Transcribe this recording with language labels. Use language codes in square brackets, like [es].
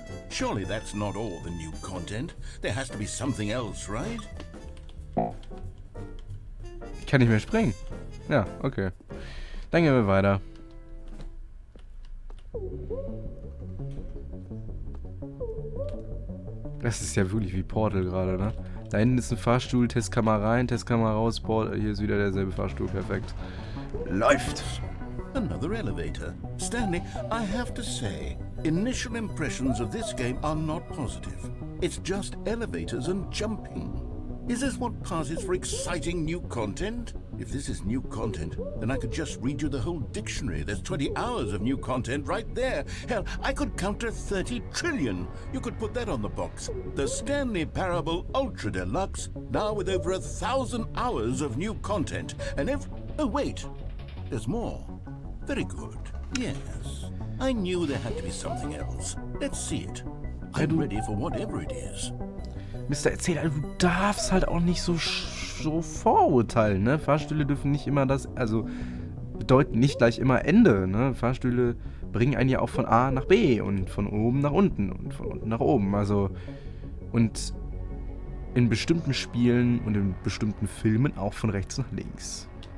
[en] Surely that's not all the new content. There has to be something else, right? [de] Ich kann nicht mehr springen. Ja, okay. Dann gehen wir weiter. Das ist ja wirklich wie Portal gerade, ne? Da hinten ist ein Fahrstuhl, Testkammer rein, Testkammer raus, Portal. Hier ist wieder derselbe Fahrstuhl, perfekt. Läuft! [en] Another elevator. Stanley, I have to say, initial impressions of this game are not positive. It's just elevators and jumping. Is this what passes for exciting new content? If this is new content, then I could just read you the whole dictionary. There's 20 hours of new content right there. Hell, I could count to 30 trillion. You could put that on the box. The Stanley Parable Ultra Deluxe, now with over 1,000 hours of new content. And oh wait, there's more. Very good. Yes. I knew there had to be something else. Let's see it. I'm ready for whatever it is. [de] Mr. Erzähler, du darfst halt auch nicht so vorurteilen, ne? Fahrstühle dürfen nicht immer bedeuten nicht gleich immer Ende, ne? Fahrstühle bringen einen ja auch von A nach B und von oben nach unten und von unten nach oben, also und in bestimmten Spielen und in bestimmten Filmen auch von rechts nach links.